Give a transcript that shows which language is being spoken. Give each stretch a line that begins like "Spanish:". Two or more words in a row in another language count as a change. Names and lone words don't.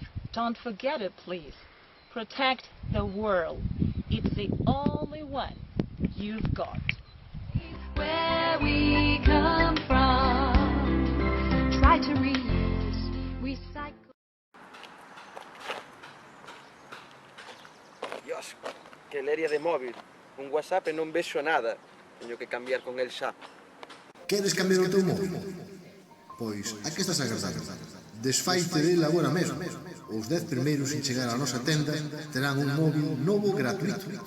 English: Don't forget it, please. Protect the world. It's the only one you've got. Where we come from. Try to reuse, recycle.
Galician: Dios, que leria de móvil. Un WhatsApp e non vexo nada. Teño que cambiar con el xa. Queres cambiar o teu móvil? Pois, a que estás agardando? Desfaite dele agora mesmo. Os 10 primeiros en chegar á nosa tenda terán un móvil novo gratuito.